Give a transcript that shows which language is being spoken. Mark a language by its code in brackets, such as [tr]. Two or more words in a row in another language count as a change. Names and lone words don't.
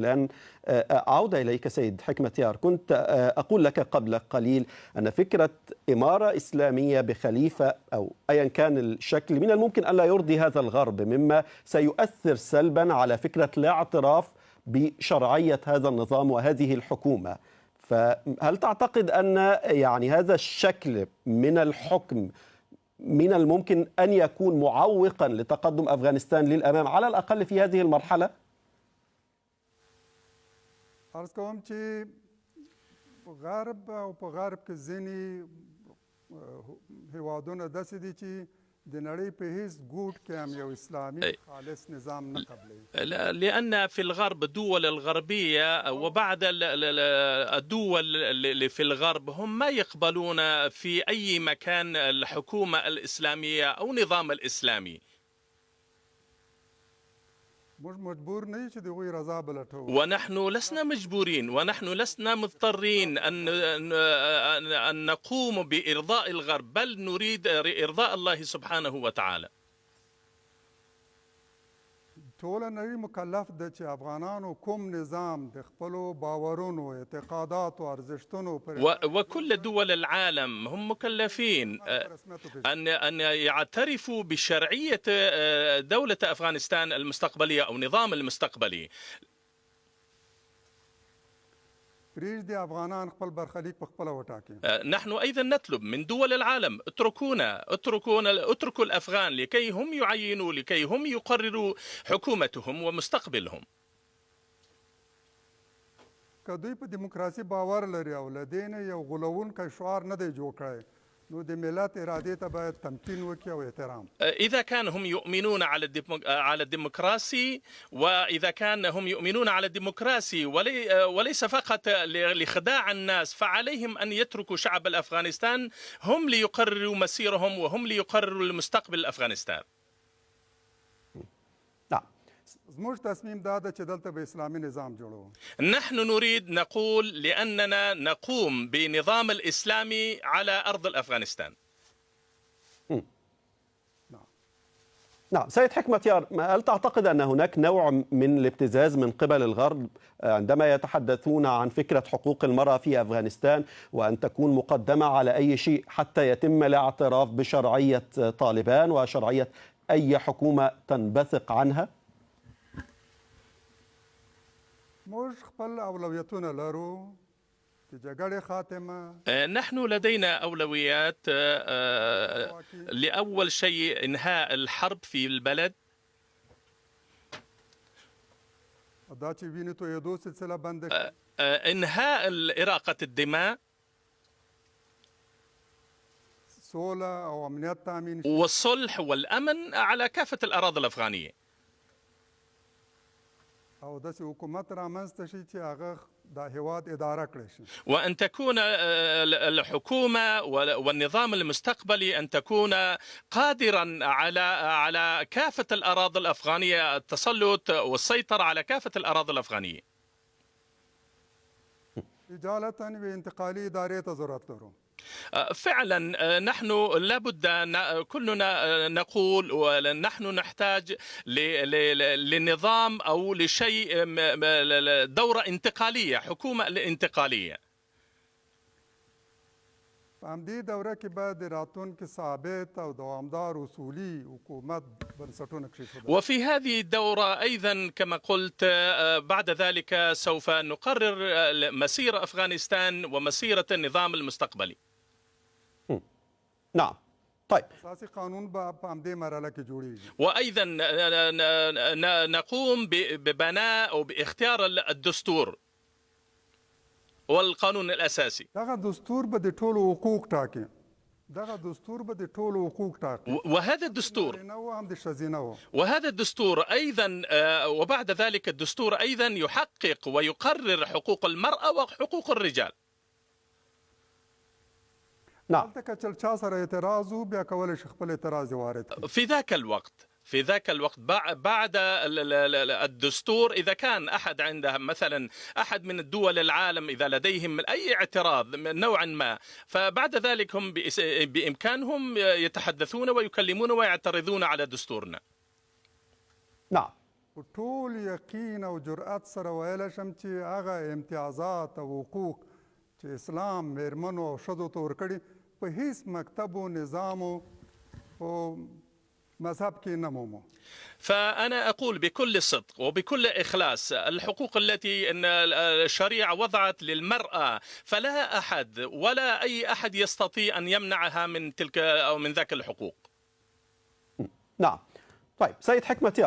[ar] الآن عودة إليك سيد حكمة يار. كنت أقول لك قبل قليل أن فكرة إمارة إسلامية بخليفة أو أيا كان الشكل من الممكن ألا يرضي هذا الغرب، مما سيؤثر سلبا على فكرة الاعتراف بشرعية هذا النظام وهذه الحكومة. فهل تعتقد أن يعني هذا الشكل من الحكم من الممكن أن يكون معوقا لتقدم أفغانستان للأمام على الأقل في هذه المرحلة؟ [ps] عرض کوم چې غرب او په غرب کې ځینې هیوادونه داسې دي چې د نړۍ په هیڅ ګوټ کې هم یو اسلامي خالص نظام نه قبلوي. [ar] لأن في الغرب الدول الغربية وبعد الدول اللي في الغرب هم ما يقبلون في أي مكان الحكومة الإسلامية أو نظام الإسلامي. ونحن لسنا مجبورين، ونحن لسنا مضطرين أن نقوم بإرضاء الغرب، بل نريد إرضاء الله سبحانه وتعالى. [ps] ټول نړۍ مکلف ده چې افغانانو کوم نظام د خپلو باورونو اعتقاداتو ارزښتونو پر [ar] وكل دول العالم هم مكلفين أن يعترفوا بشرعية دولة أفغانستان المستقبلية أو نظام المستقبلي. [ps] پرېږدي افغانان خپل برخلیک په خپله وټاکي. [ar] نحن أيضا نطلب من دول العالم اتركوا الأفغان لكي هم يعينوا، لكي هم يقرروا حكومتهم ومستقبلهم. [ps] که دوی په دیموکراسي باور لري او له دې نه یو غولونکی شعار نه دی جوړ کړی، نو د ملت ارادې ته باید تمکین وکړي او احترام. [ar] إذا كان هم يؤمنون على الديمقراسي، وإذا كان هم يؤمنون على الديمقراسي وليس فقط لخداع الناس، فعليهم أن يتركوا شعب الأفغانستان هم ليقرروا مسيرهم وهم ليقرروا المستقبل أفغانستان. [ps] زموږ تصمیم دا ده چې دلته به اسلامي نظام جوړو. [ar] نحن نريد نقول لأننا نقوم بنظام الإسلامي على أرض الأفغانستان. نعم سيد حكمتيار، هل تعتقد أن هناك نوع من الابتزاز من قبل الغرب عندما يتحدثون عن فكرة حقوق المرأة في أفغانستان، وأن تكون مقدمة على أي شيء حتى يتم الاعتراف بشرعية طالبان وشرعية أي حكومة تنبثق عنها؟ [ps] موږ خپل اولویتونه لرو د جګړې خاتمه. [ar] نحن لدينا أولويات. لأول شيء إنهاء الحرب في البلد، [ps] دا چې وینې تویېدو سلسله بنده کړي. [ar] إنهاء إراقة الدماء، [ps] سوله او امنیت تامین، [ar] والصلح والأمن على كافة الأراضي الأفغانية. [ps] او داسې حکومت رامنځته شي چې هغه دا هیواد اداره کړی شي. [ar] وأن تكون الحكومة والنظام المستقبلي أن تكون قادرا على كافة الأراضي الأفغانية، التسلط والسيطرة على كافة الأراضي الأفغانية. [ps] اجالة بانتقالي إدارة ضرورت لرو. [ar] فعلا نحن لابد كلنا نقول ونحن نحتاج لنظام أو لشيء، دورة انتقالية، حكومة انتقالية. [ps] په همدې دوره کې باید د راتلونکي ثابت او دوامدار اصولي حکومت بنسټونه کېښودل. [ar] وفي هذه الدورة أيضا كما قلت بعد ذلك سوف نقرر مسير أفغانستان ومسيرة النظام المستقبلي. نعم طيب. [ps] اساسي قانون په همدې مرحله کې جوړیږي. [ar] وأيضا نقوم ببناء أو باختيار الدستور والقانون الأساسي. [ps] دغه دستور به د ټولو حقوق ټاکي. [ar] وهذا الدستور أيضا وبعد ذلك الدستور أيضا يحقق ويقرر حقوق المرأة وحقوق الرجال. نعم. في ذاك الوقت بعد الدستور، إذا كان أحد عنده مثلا أحد من الدول العالم إذا لديهم أي اعتراض من نوع ما، فبعد ذلك هم بإمكانهم يتحدثون ويكلمون ويعترضون على دستورنا. نعم. [ps] ټول یقین او جرأت سره ویل شم چې هغه امتیازات او حقوق چې اسلام میرمنو او ښځو ته ورکړي په هیڅ مکتب و نظام او مذهب کې نه مومو. [ar] فأنا أقول بكل صدق وبكل إخلاص الحقوق التي الشريعة وضعت للمرأة فلا أحد ولا أي أحد يستطيع أن يمنعها من تلك أو من ذاك الحقوق. نعم. طيب سيد حكمتيار،